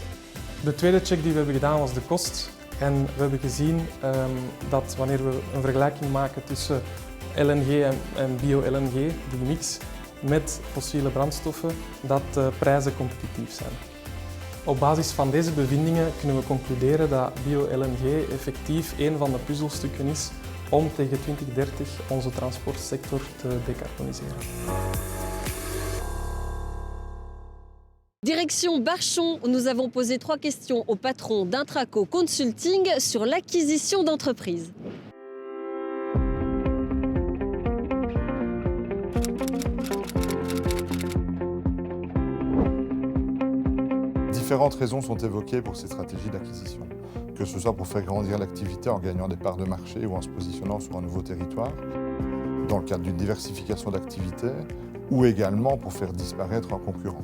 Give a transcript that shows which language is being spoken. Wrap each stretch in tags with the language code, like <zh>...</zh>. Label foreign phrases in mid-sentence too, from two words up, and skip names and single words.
<nl>De tweede check die we hebben gedaan was de kost. En we hebben gezien dat wanneer we een vergelijking maken tussen LNG en bio-LNG, die mix, met fossiele brandstoffen, dat de prijzen competitief zijn. Op basis van deze bevindingen kunnen we concluderen dat bio-LNG effectief een van de puzzelstukken is om tegen 2030 onze transportsector te decarboniseren.</nl> <fr>Direction Barchon, où nous avons posé 3 questions au patron d'Intraco Consulting sur l'acquisition d'entreprises. Différentes raisons sont évoquées pour ces stratégies d'acquisition, que ce soit pour faire grandir l'activité en gagnant des parts de marché ou en se positionnant sur un nouveau territoire, dans le cadre d'une diversification d'activités, ou également pour faire disparaître un concurrent.</fr>